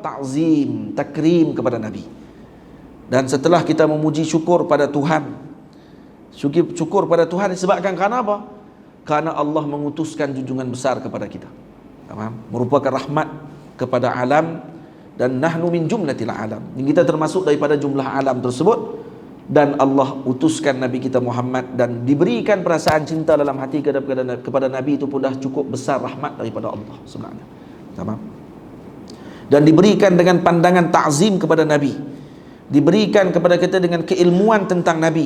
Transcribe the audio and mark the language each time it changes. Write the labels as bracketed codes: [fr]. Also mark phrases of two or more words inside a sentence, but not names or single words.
[ms] Ta'zim, takrim kepada Nabi. Dan setelah kita memuji syukur pada Tuhan, syukur pada Tuhan disebabkan kerana apa? Kerana Allah mengutuskan junjungan besar kepada kita. Merupakan rahmat kepada alam, dan [ar] نحن من جملة العالم. [ms] Kita termasuk daripada jumlah alam tersebut, dan Allah utuskan Nabi kita Muhammad, dan diberikan perasaan cinta dalam hati kepada Nabi itu pun dah cukup besar rahmat daripada Allah sebenarnya. Tamam. Dan diberikan dengan pandangan ta'zim kepada Nabi, diberikan kepada kita dengan keilmuan tentang Nabi.